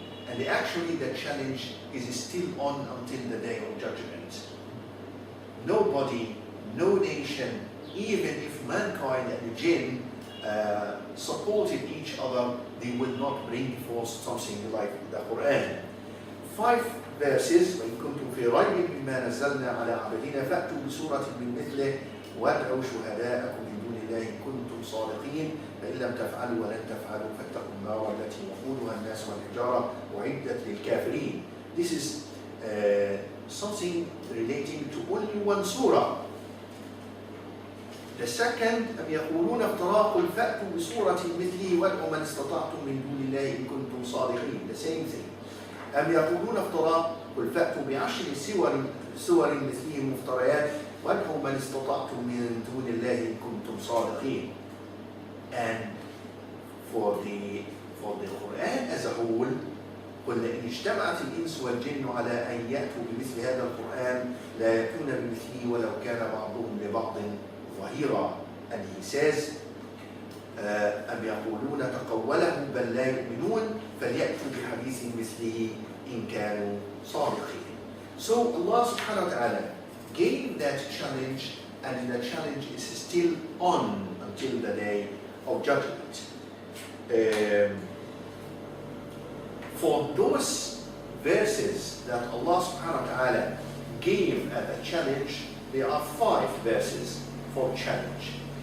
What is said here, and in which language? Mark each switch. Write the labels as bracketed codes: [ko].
[en] And actually the challenge is still on until the day of judgment. Nobody, no nation, even if mankind and the jinn supported each other, they will not bring forth something like the Quran. 5 verses. [ar] وإن كنتم في ريب مما نزلنا على عبدنا فأتوا بسورة من مثله وادعوا شهداءكم من دون الله إن كنتم صادقين فإن لم تفعلوا ولن تفعلوا فاتقوا النار التي وقودها الناس والحجارة أعدت للكافرين. [en] This is something relating to only one surah. The second, [ar] أم يقولون افتراه قل فأتوا بسورة مثله وادعوا من استطعتم من دون الله إن كنتم صادقين. [en] The same thing. [ar] أم يقولون افتراه قل فأتوا بعشر سور مثله مفتريات وادعوا من استطعتم من دون الله إن كنتم صادقين. [en] And for the Quran as a whole, [ar] قل إن اجتمعت الإنس والجن على أن يأتوا بمثل هذا القرآن لا يأتون بمثله ولو كان بعضهم لبعض ظهيرا. [en] And he says [ar] أم يقولون تقوله بل لا يؤمنون فليأتوا بحديث مثله إن كانوا صادقين. [en] So Allah subhanahu wa ta'ala gave that challenge, and the challenge is still on until the day of judgment. For those verses that Allah subhanahu wa ta'ala gave as a challenge, there are 5 verses for challenge.